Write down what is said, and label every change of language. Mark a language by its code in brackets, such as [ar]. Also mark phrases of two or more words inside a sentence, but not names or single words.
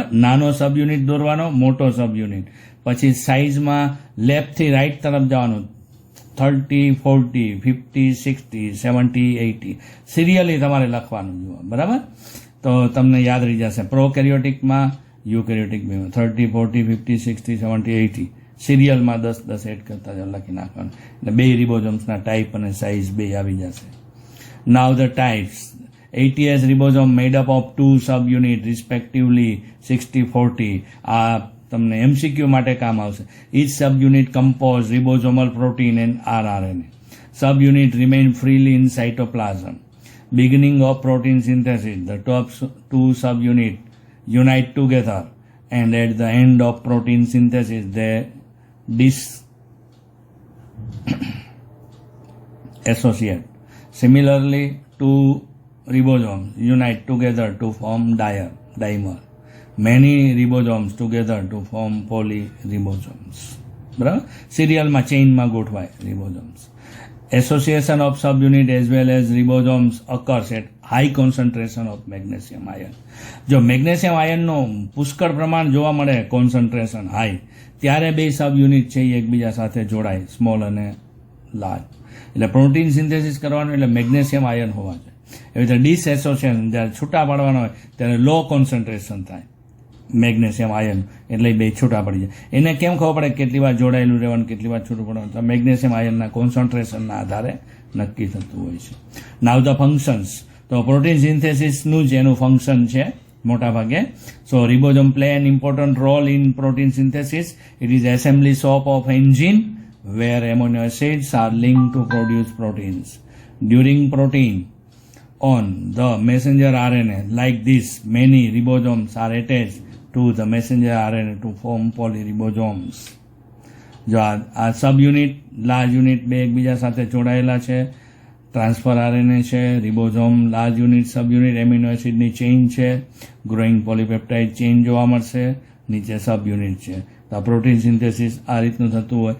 [gu] નાનો સબ યુનિટ દોરવાનો, મોટો સબ યુનિટ, પછી સાઇઝમાં લેફ્ટથી રાઇટ તરફ જવાનું, 30, 40, 50, 60, 70, 80 સિરિયલી તમારે લખવાનું જુઓ, બરાબર. તો તમને યાદ રહી જશે. પ્રોકેરિયોટિકમાં, યુકેરિયોટિક 30, 40, 50, 60, 70, 80 સિરિયલમાં 10 એડ કરતા જાઓ, લખી નાખવાનું એટલે 2 રિબોઝોમ્સના ટાઈપ અને સાઇઝ 2 આવી જશે. [en] Now the types. 80S ribosome made up of 2 subunit respectively 60-40. [gu] આ તમને MCQ માટે કામ આવશે. [en] Each subunit compose ribosomal protein and rRNA. Subunit remain freely in cytoplasm. Beginning of protein synthesis, the top 2 subunit unite together and at the end of protein synthesis they disassociate. Similarly, 2 ribosomes unite together to form dimer. Many ribosomes together to form polyribosomes. [gu] બરાબર, સિરિયલમાં ચેઇનમાં ગોઠવાય રિબોઝોમ્સ. [en] Association of subunit as well as ribosomes occurs at high concentration of magnesium ion. [gu] જો [en] magnesium ion [gu] પુષ્કળ પ્રમાણ જોવા મળે, [en] concentration high, [gu] ત્યારે 2 સબયુનિટ છે એ એકબીજા સાથે જોડાય, સ્મોલ અને લાર્જ. એટલે [en] protein synthesis [gu] કરવાનું એટલે [en] magnesium ion [gu] હોવા જોઈએ. એવી રીતે ડિસએસોસિએશન જ્યારે છૂટા પાડવાનો હોય ત્યારે [en] low concentration [gu] થાય [en] magnesium ion, [gu] એટલે 2 છૂટા પડી જાય. એને કેમ ખબર પડે કેટલી વાર જોડાયેલું રહેવાનું, કેટલી વાર છૂટું પડવાનું? તો [en] magnesium ion concentration [gu] આધારે નક્કી થતું હોય છે. [en] Now the functions. [gu] તો [en] protein synthesis [gu] જ એનું ફંક્શન છે મોટા ભાગે. [en] So ribosome play an important role in protein synthesis. It is assembly shop of engine where amino acids are linked to produce proteins. During protein on the messenger RNA like this, many ribosomes are attached to the messenger RNA to form polyribosomes. [gu] જો આ [en] subunit large unit [gu] 2 એકબીજા સાથે જોડાયેલા છે, [en] transfer RNA [gu] છે, [en] ribosome large unit subunit [gu] એમિનો એસિડની ચેઇન છે, [en] growing polypeptide chain [gu] જોવા મળશે, નીચે સબયુનિટ છે. તો આ [en] protein synthesis [gu] આ રીતનું થતું હોય.